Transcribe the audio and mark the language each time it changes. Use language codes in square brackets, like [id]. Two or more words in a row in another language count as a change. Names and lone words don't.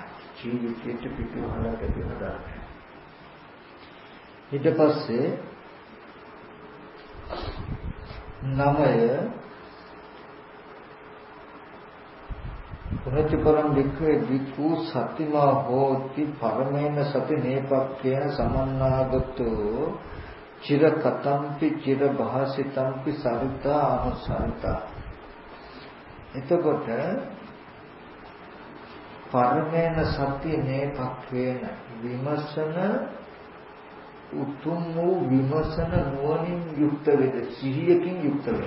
[si] ජීවිතයට පිටුවහලා දෙන ධර්මයක්. ඊට පස්සේ [pi] 9 පුනච්චපරම් වික්‍රේ විකු සතිමා හෝති පරමේන සති නේපක්ඛේන සමන්නාගතෝ චිර කතම්පි චිර භාසිතම්පි සරිතා අනුසරිතා. [si] එතකොට [pi] පරමේන සති නේපක්ඛේන [si] විමසන උතුම් වූ විමසන නුවණින් යුක්ත වෙද සිහියකින් යුක්ත වෙද.